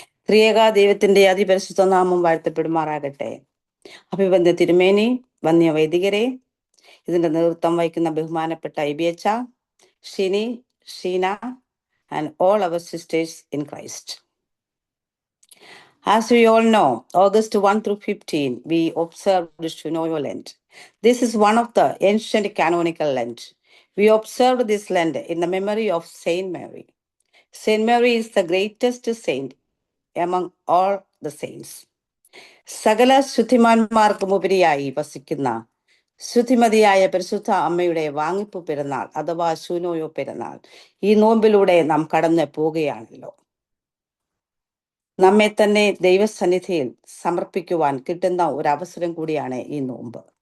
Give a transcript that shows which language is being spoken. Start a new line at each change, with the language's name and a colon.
Malayalam: ത്രിയേക ദൈവത്തിൻ്റെ അതിപരിശുദ്ധ നാമം വാഴ്ത്തപ്പെടുമാറാകട്ടെ. അഭിവന്ദ്യ തിരുമേനി, വന്യ വൈദികരെ, ഇതിൻ്റെ നേതൃത്വം വഹിക്കുന്ന ബഹുമാനപ്പെട്ട ഇബിയച്ച, Shini, Sheena
English: and all our sisters in Christ. As we all know, August 1 through 15, we observed Shunoyo Lent. This is one of the ancient canonical Lent. We observed this Lent in the memory of Saint Mary. Saint Mary is the greatest saint among all the saints.
Malayalam: സകല ശുദ്ധിമാന്മാർക്കും ഉപരിയായി വസിക്കുന്ന ശുദ്ധിമതിയായ പരിശുദ്ധ അമ്മയുടെ വാങ്ങിപ്പ് പെരുന്നാൾ അഥവാ ശൂനോയോ പെരുന്നാൾ ഈ നോമ്പിലൂടെ നാം കടന്നു പോവുകയാണല്ലോ. നമ്മെ തന്നെ ദൈവസന്നിധിയിൽ സമർപ്പിക്കുവാൻ കിട്ടുന്ന ഒരു അവസരം കൂടിയാണ് ഈ നോമ്പ്.